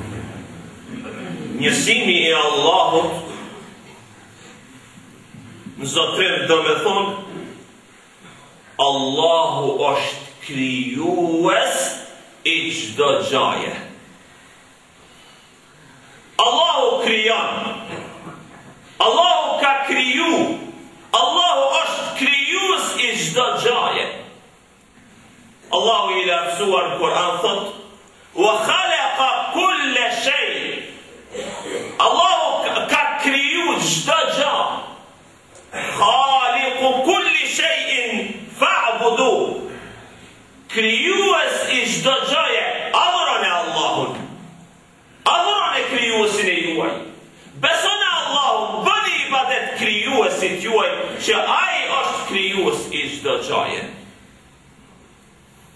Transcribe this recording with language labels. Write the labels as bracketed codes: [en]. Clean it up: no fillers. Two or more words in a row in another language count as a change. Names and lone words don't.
[sq] Njësimi I Allahut në zotrim do me thonë Allahu është krijues I çdo gjaje. Allahu krijon. Allahu ka kriju. Allahu është krijues I çdo gjaje. Allahu I lartësuar në Kur'an thot: [ar] "وخلق كل شيء." [sq] Allahu ka kriju çdo gjë. [ar] خالق كل شيء فاعبدوا. [sq] Krijues I çdo gjaje, adhuroni Allahun. Adhuroni krijuesin e juaj. Besoni Allahun, bëni ibadet krijuesit juaj, që ai është krijues I çdo gjaje.